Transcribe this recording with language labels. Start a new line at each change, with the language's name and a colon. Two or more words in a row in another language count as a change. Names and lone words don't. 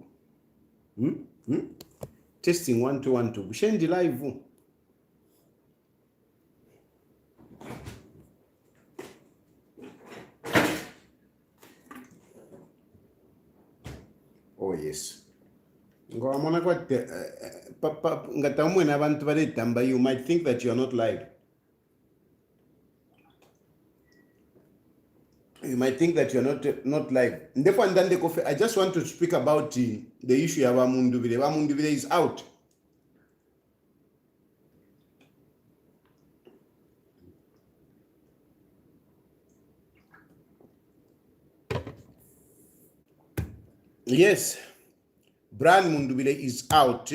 English: Testing 1 2 1 2. Bushendi live. Oh yes.
Bemba: Ngomona kwa papa ngatamwe na abantu baletamba,
English: you might think that you are not live. You might think that you're not live. I just want to speak about the issue of Amundubile. Amundubile is out. Yes, Bran Mundubile is out.